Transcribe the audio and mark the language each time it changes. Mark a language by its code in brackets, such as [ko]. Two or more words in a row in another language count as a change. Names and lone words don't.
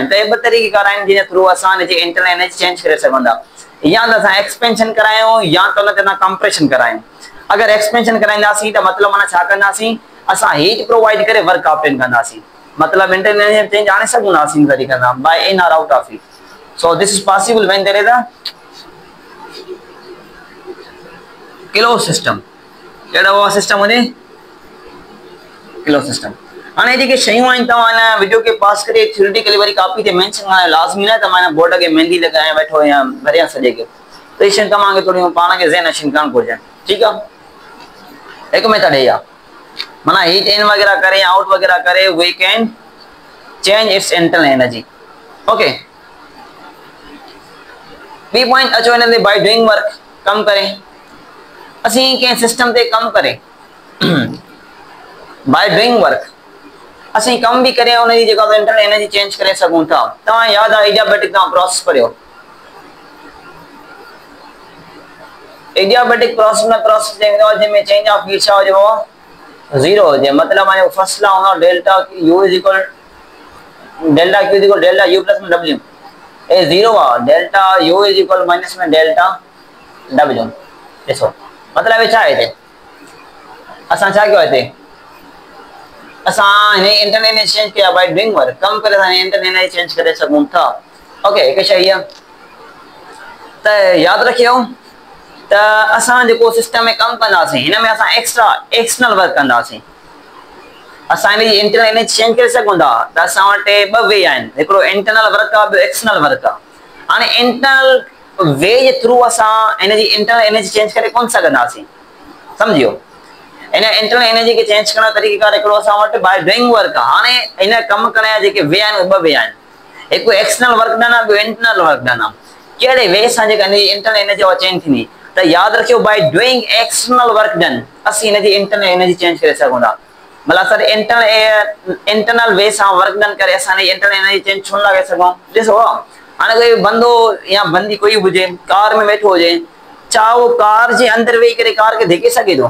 [sd] त ये ॿ तरीक़ेकार आहिनि जिन थ्रू असां हिन जी [en] internal energy change [sd] करे सघूं था, या त असां एक्सपेंशन करायूं या त उन ते असां कंप्रेशन करायूं। अगर एक्सपेंशन कराईंदासीं त मतलब माना छा कंदासीं, असां [en] heat provide [sd] करे [en] work operate [sd] कंदासीं, मतलब [en] internal energy change [sd] आणे सघूं था असीं तरीक़े सां [en] by in [sd] और [en] out of heat. so this is possible when there is a close system. [sd] कहिड़ो वो सिस्टम हुजे [en] close system. [sd] हाणे जेके शयूं आहिनि तव्हां हिन वीडियो खे पास करे थ्योरेटिकली वरी कॉपी ते मेंशन करणु लाज़मी न, त मां बोर्ड खे मेहंदी लॻाए वेठो या भरियां सॼे खे, त इहे शयूं तव्हांखे थोरियूं पाण खे ज़हन नशीन करणु घुरिजनि। ठीकु आहे, हिकु मेथड हे आहे माना [en] heat in [sd] वगैरह करे आउट वगैरह करे [en] we can change its internal energy. [sd] ओके, [en] B point [sd] अचो हिन ते [en] by doing work, [sd] कम करे असीं कंहिं सिस्टम ते कम करे [en] by doing work [sd] असीं कम भी करे उन जी जेका [en] internal energy change [sd] करे सघूं था। तव्हां याद आहे एडियाबैटिक तव्हां प्रोसेस पढ़ियो, [en] adiabatic process [sd] में प्रोसेस जंहिंमें [en] change of heat [sd] छा हुजे जीरो हुजे, मतलब माने [en] first law [sd] हूंदो [en] delta U is equal delta Q is equal delta U plus [sd] में W, ए जीरो आहे, [en] delta U is equal minus [sd] में [en] delta W. [sd] ॾिसो मतलब छा आहे हिते असां छा कयो हिते, असां हिन [en] internal energy change [sd] कया [en] by doing work, [sd] कम करे असां [en] internal energy change [sd] करे सघूं था। ओके, हिकु शइ आहे त यादि रखियो त असां जेको सिस्टम में कमु कंदासीं हिन में असां [en] extra external work [sd] कंदासीं, असां हिन जी [en] internal energy change [sd] करे सघूं था। त असां वटि ॿ वे आहिनि, हिकिड़ो [en] internal work [sd] आहे, ॿियो [en] external work [sd] आहे। हाणे [en] internal way [sd] जे थ्रू असां [en] energy internal energy change [sd] करे कोन सघंदासीं, सम्झियो। इन [en] internal energy [sd] के चेंज करण तरीक़ेकार हिकिड़ो असां वटि [en] by doing work [sd] आहे। हाणे इन कम करण जा जेके वे आहिनि ॿ वे आहिनि, हिकु [en] external work done [sd] आहे, ॿियो [en] internal work done [sd] आहे। कहिड़े वे सां जेका [en] internal energy change [sd] थींदी, त यादि रखियो [en] by doing external work done [sd] असीं हिनजी [en] internal energy change [sd] करे सघूं था। मतलब सर [en] internal way [sd] सां [en] work done [sd] करे असां [en] internal energy change [sd] छो न करे सघूं। ॾिसो हाणे कोई बंदो या बंदी कोई हुजे कार में वेठो हुजे, छा उहो कार जे अंदरि वेही करे कार खे धिके सघे थो?